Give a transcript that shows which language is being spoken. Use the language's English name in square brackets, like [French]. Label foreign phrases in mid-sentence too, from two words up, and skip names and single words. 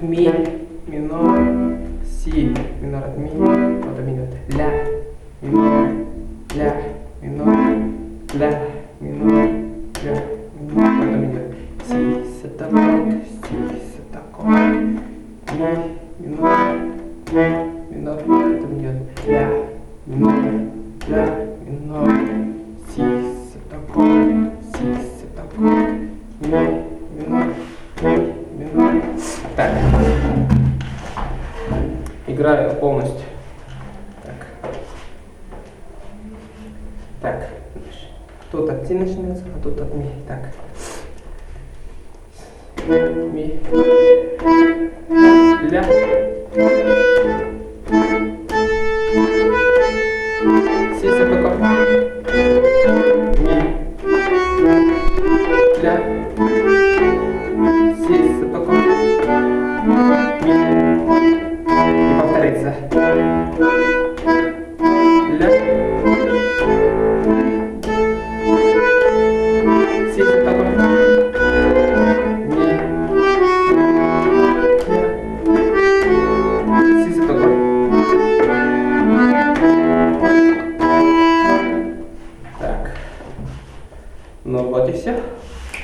[Russian] ми, минор, си, минор от ми, потом идет ля, минор, ля, минор, ля, минор, ля, минор, потом идет си, сетаккорд, ми, минор, минор, потом идет ля, минор, си, сетаккорд, ми, минор. Так. Играю полностью. Так. Так. Тут от си начинается, а тут от ми. Так. Ми. Ля. Си сепаккорд. Ми. Ля. Си сепаккорд. Ми. И повторится. Ля. Си сепаккорд. Ми. Ля. Си сепаккорд. Так. Ну вот и все.